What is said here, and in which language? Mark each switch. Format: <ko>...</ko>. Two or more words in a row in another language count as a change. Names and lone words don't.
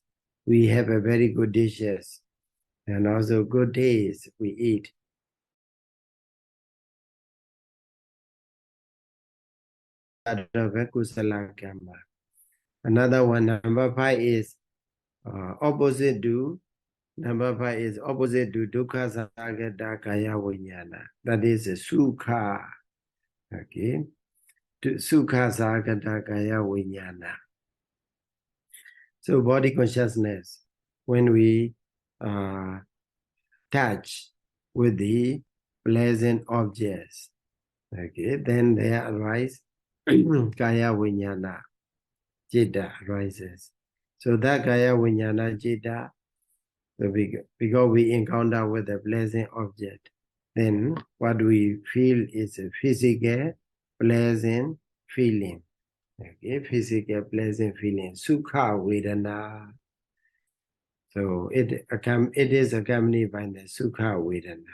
<en>We have a very good dishes, and also good days we eat. Of a</en> <pi>kusala karma.</pi> <en>Another one, number 5 is opposite to. Number 5 is opposite to</en> <pi>dukkha sagata kaya vijnana.</pi> <en>That is a sukha. Okay.</en> <pi>Sukha sagata kaya vijnana.</pi> <en>So body consciousness, when we touch with the pleasant objects, okay, then there arise</en> <pi>kaya vijnana.</pi> <en>Citta arises. So that</en> <pi>kaya vijnana citta</pi> <en>So because we encounter with a pleasant object, then what we feel is a physical pleasant feeling. Okay, physical pleasant feeling.</en> <pi>Sukha Vedana.</pi> <en>So it is accompanied by the</en> <pi>Sukha Vedana.</pi>